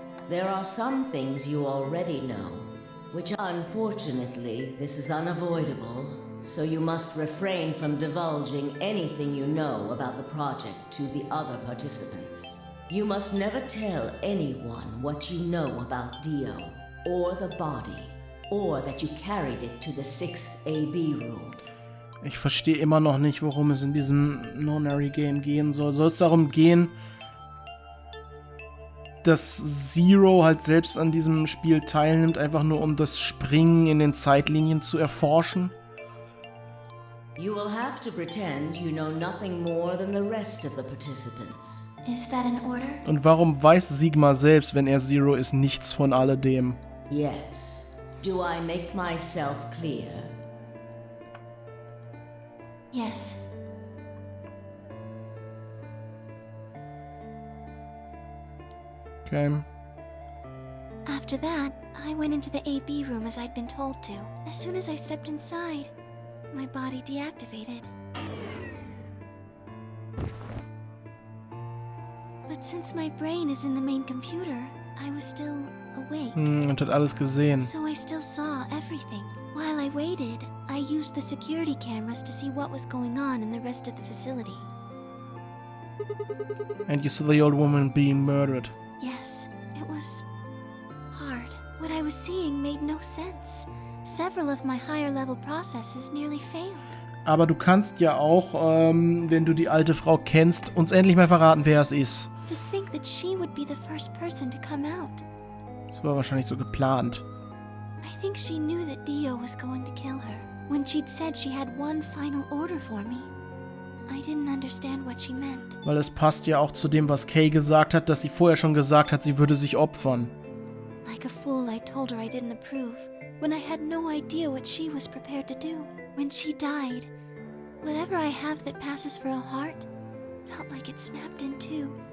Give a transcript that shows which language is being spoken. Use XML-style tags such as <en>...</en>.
<en>There are some things you already know, which unfortunately this is unavoidable, so you must refrain from divulging anything you know about the project to the other participants. You must never tell anyone what you know about Dio, or the body, or that you carried it to the 6th AB room.</en> <de>Ich verstehe immer noch nicht, worum es in diesem Nonary-Game gehen soll. Soll es darum gehen, dass Zero halt selbst an diesem Spiel teilnimmt, einfach nur um das Springen in den Zeitlinien zu erforschen?</de> <en>You will have to pretend you know nothing more than the rest of the participants. Is that an order?</en> <de>Und warum weiß Sigma selbst, wenn er Zero ist, nichts von alledem?</de> <en>Yes. Do I make myself clear? Yes. Okay. After that, I went into the AB room as I'd been told to. As soon as I stepped inside, my body deactivated. But since my brain is in the main computer, I was still awake.</en> <de>Und hat alles gesehen.</de> <en>So I still saw everything. While I waited, I used the security cameras to see what was going on in the rest of the facility. And you saw the old woman being murdered. Yes, it was hard. What I was seeing made no sense. Several of my higher level processes nearly failed.</en> <de>Aber du kannst ja auch, wenn du die alte Frau kennst, uns endlich mal verraten, wer es ist.</de> <en>To think that she would be the first person to come out.</en> <de>Das war wahrscheinlich so geplant.</de> <en>I think she knew that Dio was going to kill her. When she'd said she had one final order for me, I didn't understand what she meant.</en> <de>Weil es passt ja auch zu dem, was Kay gesagt hat, dass sie vorher schon gesagt hat, sie würde sich opfern.</de> <en>Like a fool, I told her I didn't approve, when I had no idea what she was prepared to do. When she died, whatever I have that passes for a heart felt like it snapped in two.</en>